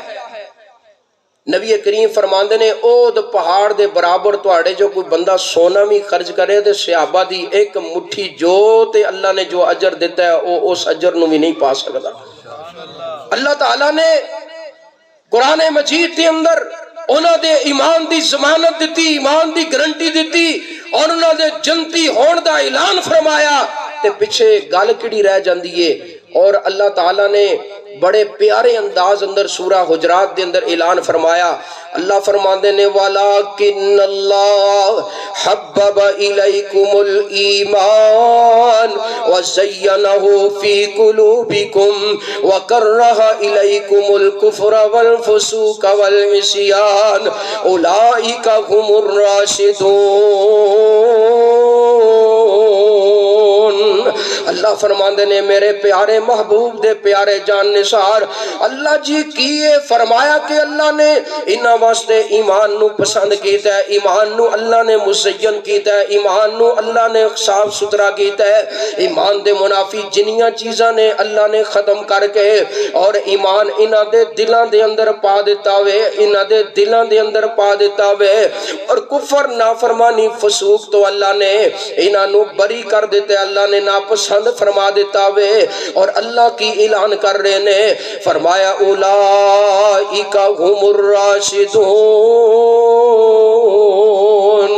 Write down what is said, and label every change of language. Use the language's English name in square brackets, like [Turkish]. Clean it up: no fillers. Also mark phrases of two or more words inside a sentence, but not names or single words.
[Punjabi] نبی کریم فرماندے نے او دو پہاڑ دے برابر تواڈے جو کوئی بندہ سونا بھی خرچ کرے تے صحابہ دی ایک مٹھی جو تے اللہ نے جو اجر دیتا ہے او اس اجر نو بھی نہیں پا سکتا۔ اللہ تعالیٰ نے قرآن مجید کے اندر انہاں دے ایمان دی ضمانت دیتی، ایمان دی گارنٹی دیتی، اور انہاں دے جنتی ہون دا اعلان فرمایا، تے پیچھے گل کیڑی رہ جاندی ہے۔ اور اللہ تعالیٰ نے بڑے پیارے انداز اندر سورہ حجرات دے اندر اعلان فرمایا۔ اللہ فرماندے نے [Arabic] وَلَكِنَّ اللَّهَ حَبَّبَ إِلَيْكُمُ الْإِيمَانَ وَزَيَّنَهُ فِي قُلُوبِكُمْ وَكَرَّهَ إِلَيْكُمُ الْكُفْرَ وَالْفُسُوقَ وَالْعِصْيَانَ أُولَئِكَ هُمُ الرَّاشِدُونَ۔ [Punjabi] اللہ فرماندے نے میرے پیارے محبوب دے پیارے جان نثار، اللہ جی کیے فرمایا کہ اللہ نے انہاں واسطے ایمان نو پسند کیتا ہے، ایمان نو اللہ نے مزین کیتا ہے، ایمان نو اللہ نے صاف ستھرا کیتا ہے، ایمان دے منافی جنیاں چیزاں نے اللہ نے ختم کر کے اور ایمان انہاں دے دلاں دے اندر پا دیتا ہوئے، انہاں دے دلاں دے اندر پا دیتا ہوئے، اور کفر نافرمانی فسوق تو اللہ نے انہاں نو بری کر دیتے، اللہ نے ناپسند فرما دیتا ہوئے، اور اللہ کی اعلان کر رہے نے فرمایا [Arabic] اولئک هم الراشدون۔